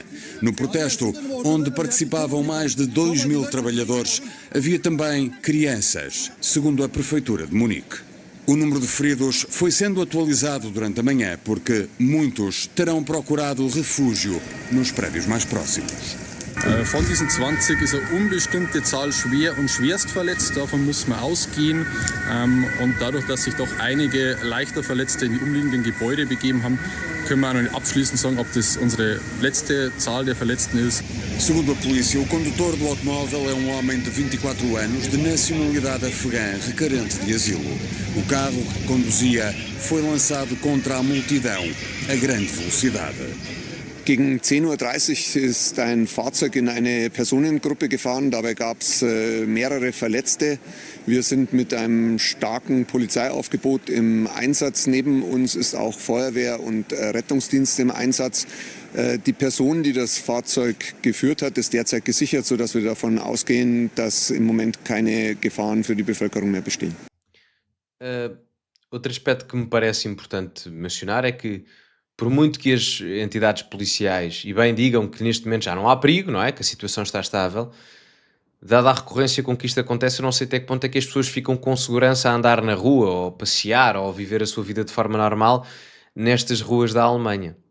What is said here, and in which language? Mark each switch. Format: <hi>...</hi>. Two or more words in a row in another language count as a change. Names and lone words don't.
<pt>No protesto, onde participavam mais de 2.000 trabalhadores, havia também crianças, segundo a prefeitura de Munique. O número de feridos foi sendo atualizado durante a manhã, porque muitos terão procurado refúgio nos prédios mais próximos.</pt> <de>Von diesen 20 ist eine unbestimmte Zahl schwer und schwerst verletzt. Davon muss man ausgehen. Und dadurch, dass sich doch einige leichter Verletzte in die umliegenden Gebäude begeben haben, können wir auch noch nicht abschließend sagen, ob das unsere letzte Zahl der Verletzten ist.</de> <pt>Segundo a polícia, o condutor do automóvel é um homem de 24 anos, de nacionalidade afegã, requerente de asilo. O carro que conduzia foi lançado contra a multidão a grande velocidade.</pt> <de>Gegen 10:30 Uhr ist ein Fahrzeug in eine Personengruppe gefahren. Dabei gab es mehrere Verletzte. Wir sind mit einem starken Polizeiaufgebot im Einsatz. Neben uns ist auch Feuerwehr und Rettungsdienst im Einsatz. Die Person, die das Fahrzeug geführt hat, ist derzeit gesichert, sodass wir davon ausgehen, dass im Moment keine Gefahren für die Bevölkerung mehr bestehen.</de> <pt>Outro aspecto que me parece importante mencionar é que, por muito que as entidades policiais, e bem digam que neste momento já não há perigo, não é? Que a situação está estável, dada a recorrência com que isto acontece, eu não sei até que ponto é que as pessoas ficam com segurança a andar na rua, ou passear, ou viver a sua vida de forma normal nestas ruas da Alemanha.</pt>